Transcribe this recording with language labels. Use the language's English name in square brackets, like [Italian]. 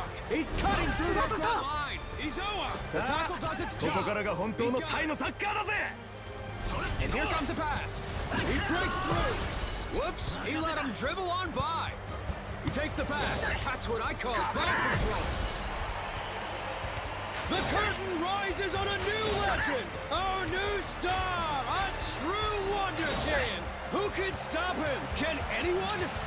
[English] He's cutting through the front line. He's over. The tackle does its [Japanese] こ [English] job. [Japanese] こからが本当のタイのサッカーだぜ。 [English] And here comes a pass. He breaks through. Whoops, he let him dribble on by. He takes the pass. That's what I call ball control. The curtain rises on a new legend. Our new star. A true wonder kid. Who can stop him? Can anyone?